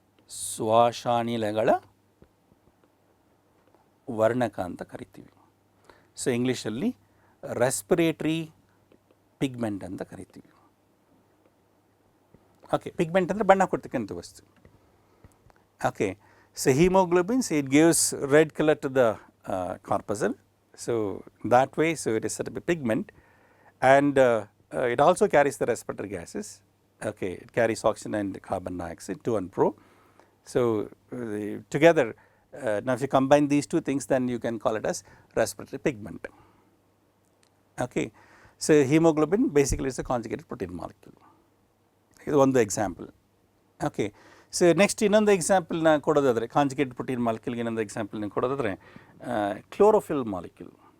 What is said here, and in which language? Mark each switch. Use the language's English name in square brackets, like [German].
[Kannada] ಶ್ವಾಸಾನಿಲಗಳ ವರ್ಣಕ ಅಂತ ಕರಿತೀವಿ. ಸೊ ಇಂಗ್ಲೀಷಲ್ಲಿ ರೆಸ್ಪಿರೇಟರಿ ಪಿಗ್ಮೆಂಟ್ ಅಂತ ಕರಿತೀವಿ. [English] okay, [Kannada] ಪಿಗ್ಮೆಂಟ್ ಅಂದರೆ ಬಣ್ಣ ಕೊಡ್ತಕ್ಕಂಥ ವಸ್ತು. [English] Okay, so haemoglobin, it gives red colour to the corpuscle. So that way, so it is said to be pigment, and it also carries the respiratory gases. Okay, it carries oxygen and carbon dioxide to and fro. So together, now if you combine these two things, then you can call it as respiratory pigment. Okay, so hemoglobin basically is a conjugated protein molecule. [Kannada] ಇದು ಒಂದು example. Okay, so next ಇನ್ನೊಂದು ಎಕ್ಸಾಂಪಲ್ನ ಕೊಡೋದಾದರೆ, conjugate protein ಮಾಲಿಕ್ಯೂಲ್ಗೆ ಇನ್ನೊಂದು ಎಕ್ಸಾಂಪಲ್ನ ಕೊಡೋದಾದರೆ chlorophyll molecule.